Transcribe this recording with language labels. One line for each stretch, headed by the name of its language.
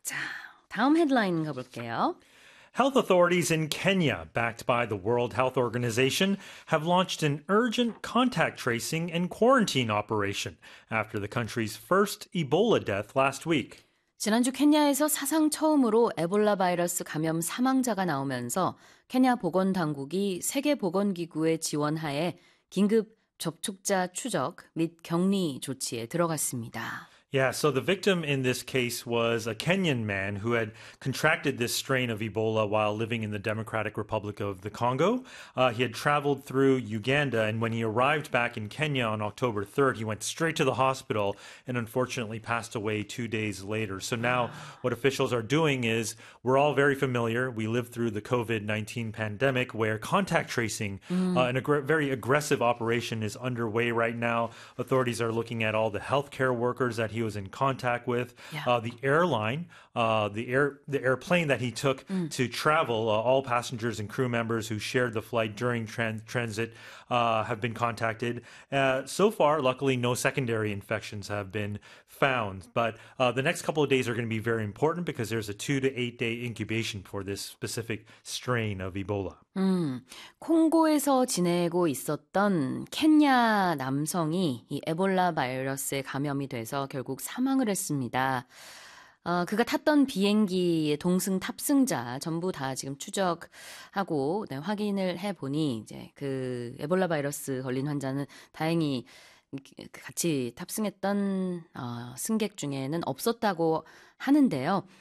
Korean: 자, 다음 헤드라인 가볼게요.
English: Health authorities in Kenya, backed by the World Health Organization, have launched an urgent contact tracing and quarantine operation after the country's first Ebola death last week.
Korean: 지난주 케냐에서 사상 처음으로 에볼라 바이러스 감염 사망자가 나오면서 케냐 보건 당국이 세계 보건 기구의 지원 하에 긴급 접촉자 추적 및 격리 조치에 들어갔습니다.
English: Yeah, so the victim in this case was a Kenyan man who had contracted this strain of Ebola while living in the Democratic Republic of the Congo. He had traveled through Uganda, and when he arrived back in Kenya on October 3rd, he went straight to the hospital and unfortunately passed away 2 days later. So now what officials are doing is, we're all very familiar. We lived through the COVID-19 pandemic where contact tracing, very aggressive operation is underway right now. Authorities are looking at all the healthcare workers that he was in contact with, the airplane that he took to travel, all passengers and crew members who shared the flight during transit have been contacted. So far, luckily, no secondary infections have been found. But the next couple of days are going to be very important because there's a 2 to 8 day incubation for this specific strain of Ebola.
Korean: 콩고에서 지내고 있었던 케냐 남성이 이 에볼라 바이러스에 감염이 돼서 결국 사망을 했습니다. 그가 탔던 비행기의 동승 탑승자 전부 다 지금 추적하고 확인을 해보니 이제 그 에볼라 바이러스 걸린 환자는 다행히 같이 탑승했던 승객 중에는 없었다고 하는데요.